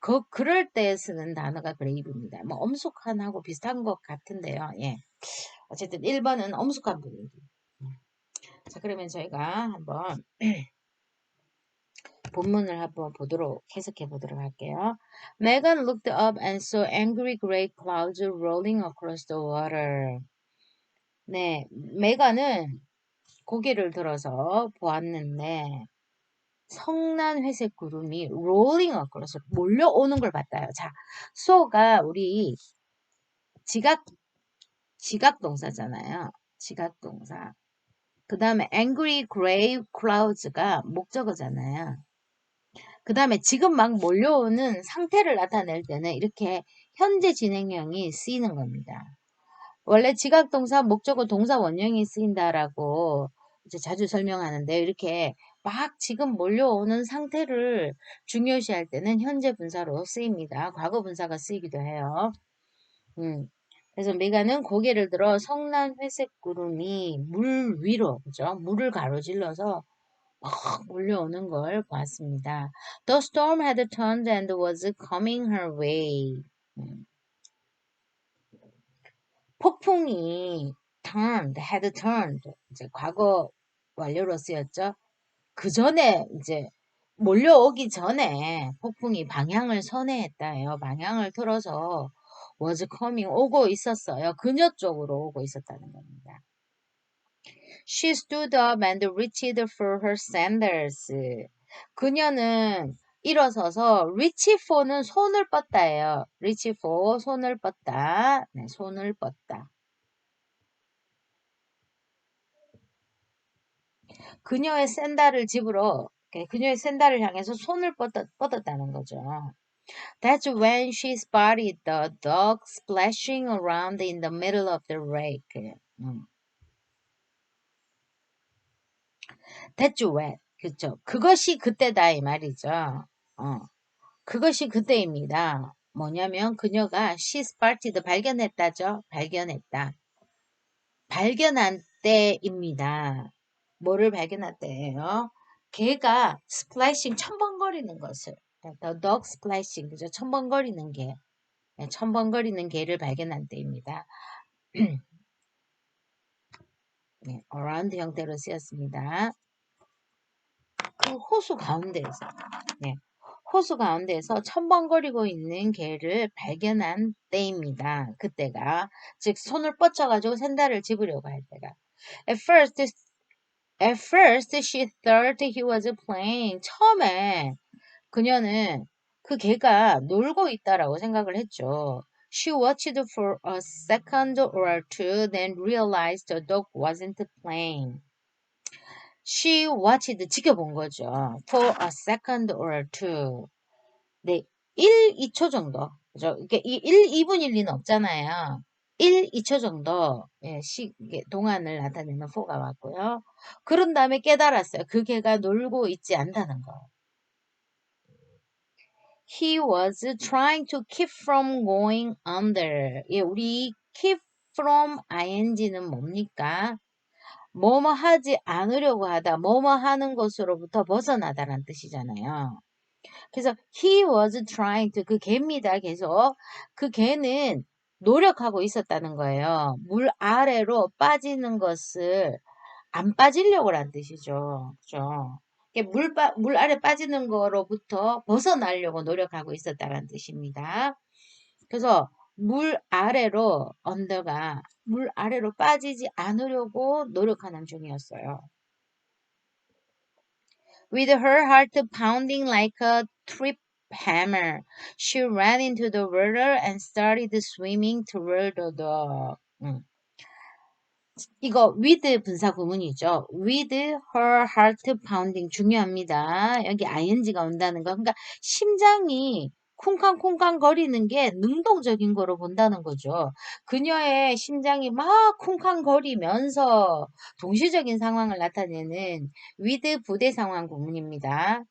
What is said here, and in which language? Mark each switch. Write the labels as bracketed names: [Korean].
[Korean] 그럴 때 쓰는 단어가 그레이브입니다. 엄숙한하고 비슷한 것 같은데요. 예. 어쨌든 1번은 엄숙한 분위기. 자, 그러면 저희가 한번 본문을 한번 해석해 보도록 할게요. [English] Megan looked up and saw angry gray clouds rolling across the water. [Korean] 네, 메가는 고개를 들어서 보았는데 성난 회색 구름이 [English] rolling across [Korean] 몰려오는 걸 봤다요. 자, so가 우리 지각 동사잖아요. 지각 동사. 그 다음에 angry gray clouds가 목적어잖아요. 그 다음에 지금 막 몰려오는 상태를 나타낼 때는 이렇게 현재 진행형이 쓰이는 겁니다. 원래 지각동사, 목적어, 동사 원형이 쓰인다라고 이제 자주 설명하는데 이렇게 막 지금 몰려오는 상태를 중요시할 때는 현재 분사로 쓰입니다. 과거 분사가 쓰이기도 해요. 그래서 메가는 고개를 들어 성난 회색 구름이 물 위로, 그죠? 물을 가로질러서 막 몰려오는 걸 보았습니다. [English] The storm had turned and was coming her way. [Korean] 폭풍이 [English] had turned [Korean] 이제 과거 완료로 쓰였죠. 그 전에 이제 몰려오기 전에 폭풍이 방향을 선회했다예요. 방향을 틀어서 [English] was coming [Korean] 오고 있었어요. 그녀 쪽으로 오고 있었다는 겁니다. [English] She stood up and reached for her sandals. [Korean] 그녀는 일어서서 [English] reach for [Korean] 는 손을 뻗다예요. [English] reach for [Korean] 손을 뻗다. 네, 손을 뻗다. 그녀의 샌들을 집으로 그녀의 샌들을 향해서 손을 뻗었다는 거죠. [English] That's when she spotted the dog splashing around in the middle of the lake. [Korean] That's when. 그쵸. 그것이 그때다 이 말이죠. 그것이 그때입니다. 뭐냐면 그녀가 [English] she spotted [Korean] 발견했다죠. 발견했다. 발견한 때입니다. 뭐를 발견한 때예요? 개가 splashing 첨벙거리는 것을 [English] the dog splashing [Korean] 그죠? 첨벙거리는 개 첨벙거리는 개를 발견한 때입니다. 네, around 형태로 쓰였습니다. 그 호수 가운데에서 네, 호수 가운데에서 첨벙거리고 있는 개를 발견한 때입니다. 그때가 즉 손을 뻗쳐가지고 샌들을 집으려고 할 때가 [English] At first she thought he was playing. [Korean] 처음에 그녀는 그 개가 놀고 있다라고 생각을 했죠. [English] She watched for a second or two, then realized the dog wasn't playing. She watched, [Korean] 지켜본 거죠. [English] For a second or two. [Korean] 네, 1, 2초 정도. 그죠? 이게 1, 2분 1리는 없잖아요. 1, 2초 정도 예, 동안을 나타내는 for가 왔고요. 그런 다음에 깨달았어요. 그 개가 놀고 있지 않다는 거. [English] He was trying to keep from going under. [Korean] 예, 우리 [English] keep from ing [Korean] 는 뭡니까? 뭐뭐 하지 않으려고 하다, 뭐뭐 하는 것으로부터 벗어나다라는 뜻이잖아요. 그래서 [English] he was trying to [Korean] 그 개입니다. 계속 그 개는 노력하고 있었다는 거예요. 물 아래로 빠지는 것을 안 빠지려고 란 뜻이죠. 그죠? 물 아래 빠지는 거로부터 벗어나려고 노력하고 있었다는 뜻입니다. 그래서 물 아래로 언더가 물 아래로 빠지지 않으려고 노력하는 중이었어요. [English] With her heart pounding like a trip hammer, she ran into the water and started swimming toward the dog. [Korean] 이거 with 분사 구문이죠. [English] With her heart pounding [Korean] 중요합니다. 여기 ing가 온다는 거. 그러니까 심장이 쿵쾅쿵쾅 거리는 게 능동적인 거로 본다는 거죠. 그녀의 심장이 막 쿵쾅 거리면서 동시적인 상황을 나타내는 with 부대 상황 구문입니다.